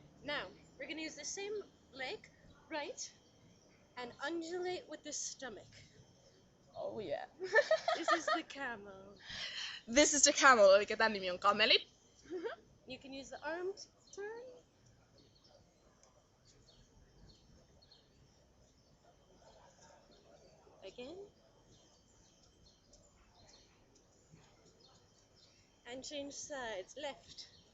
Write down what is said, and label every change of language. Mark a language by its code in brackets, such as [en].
[en] Now we're gonna use the same leg, right, and undulate with the stomach. Oh yeah. This is the camel. This is the camel, [fi] eli tämän nimi on kameli. [en] You can use the arm to turn. Again. And change sides. Left.